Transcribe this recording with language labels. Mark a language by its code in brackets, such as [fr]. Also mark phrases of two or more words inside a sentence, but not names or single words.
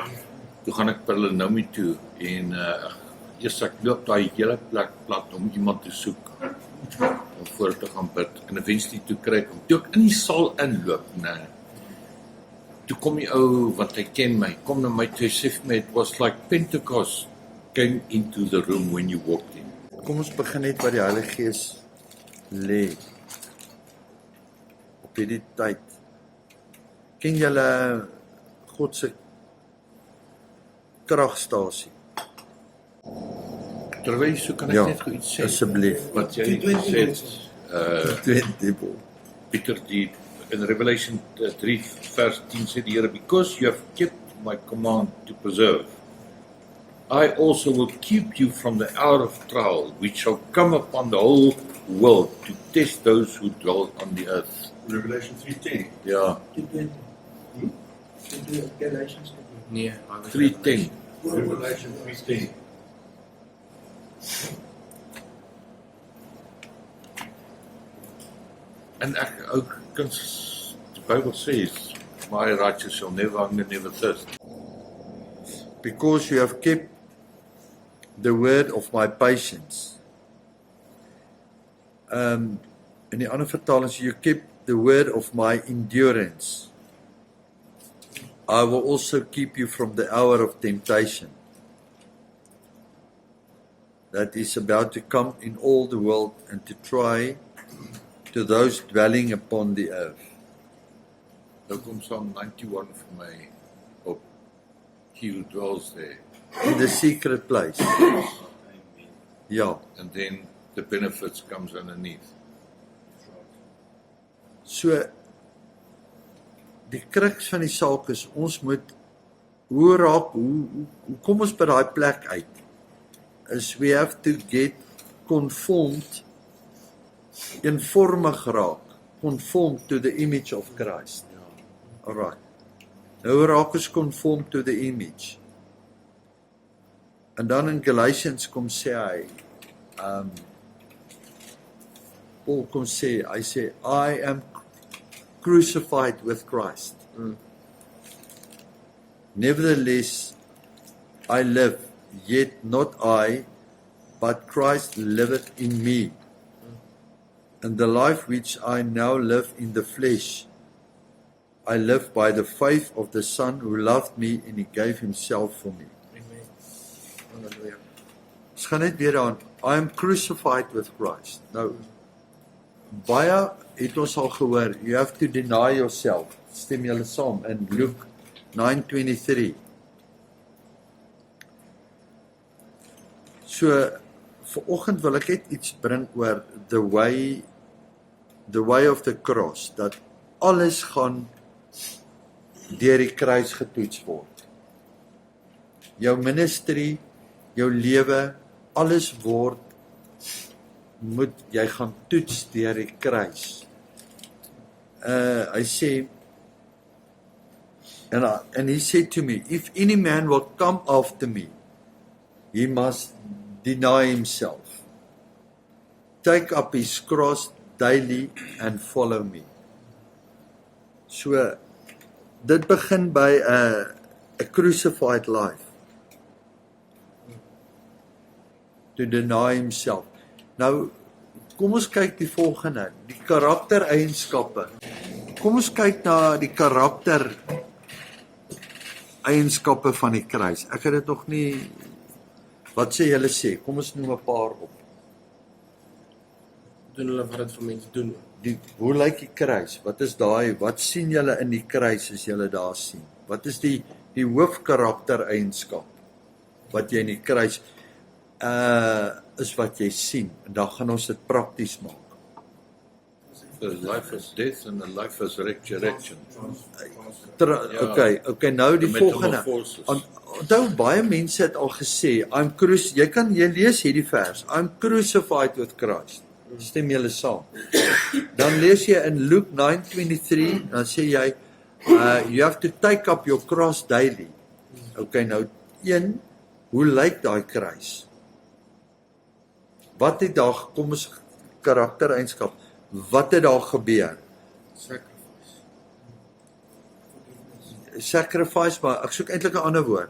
[af] Toe gaan ek Palinomi toe en eers ek loop daai hele plek plat om iemand te soek om voor te gaan bid. En eventually toe kry ek hom. Toe ek in die saal inloop, nee. Toe kom die ou wat hy ken my, kom na my toe sê vir my, [en] it was like Pentecost came into the room when you walked in. [af] kom ons begin net waar die Heilige Gees lê. Op hierdie tyd. Ken julle God se kragstasie? Terwyl so kan ek Ja, net gou iets sê. asseblief. Wat jy gesê het, 20 Pieter die in Revelation 3 vers 10 sê die Here, [en] because you have kept my command to preserve, I also will keep you from the hour of trial, which shall come upon the whole world to test those who dwell on the earth. Revelation 3:10. [af] Ja, 220. Galatians 2:20. Nee, hy was 3:10. Revelation 3:10. En ek ook kan die Bybel sê, [en] my righteous shall never hunger, never thirst. because you have kept the word of my patience. [af] In die ander vertaling sê [en] you kept the word of my endurance. I will also keep you from the hour of temptation that is about to come in all the world and to try to those dwelling upon the earth. [af] Nou kom Psalm 91 vir my op. [en] He who dwells there. In the secret place. Ja. And then the benefits comes underneath. [af] So die kruks van die saak is ons moet hoe kom ons by daai plek uit? [en] Is we have to get conformed, [af] eenvormig raak, [en] conformed to the image of Christ. Alright. [af] Nou raak ons [en] conformed to the image. [af] En dan in Galatians kom sê hy, Paul kom sê, hy sê, [en] I am crucified with Christ. Nevertheless, I live, yet not I, but Christ liveth in me. And the life which I now live in the flesh, I live by the faith of the Son who loved me and he gave himself for me. [af] Halleluja. Ons gaan net weer aan, [en] I am crucified with Christ. [af] Nou, baie het ons al gehoor, [en] you have to deny yourself. [af] Stem julle saam in Luke 9:23. So, vanoggend wil ek net iets bring oor [en] the way of the cross, [af] dat alles gaan deur die kruis getoets word. Jou ministry, jou lewe, alles moet jy gaan toets deur die kruis. Hy sê, [en] and he said to me, if any man will come after me, he must deny himself, take up his cross daily and follow me. [af] So, dit begin by [en] a crucified life. To deny himself. [af] Nou, kom ons kyk die volgende, die karaktereienskappe. Kom ons kyk na die karaktereienskappe van die kruis. Ek het dit nog nie, wat sê julle sê? Kom ons noem 'n paar op. Doen hulle wat dit vir mense doen. Hoe lyk die kruis? Wat is daai? Wat sien julle in die kruis as julle daar sien? Wat is die hoofkaraktereienskap wat jy in die kruis is wat jy sien? En dan gaan ons dit prakties maak. [en] life is death and a life is resurrection. [af] Okay, nou die volgende. Metamorphosis. Onthou baie mense het al gesê, jy lees hierdie vers, [en] I'm crucified with Christ. [af] Stem julle saam? Dan lees jy in Luke 9:23, dan sê jy, [en] you have to take up your cross daily. [af] Okay, nou hoe lyk daai kruis? Wat het daar, kom ons karaktereienskap, wat het daar gebeur? Sacrifice, maar ek soek eintlik 'n ander woord.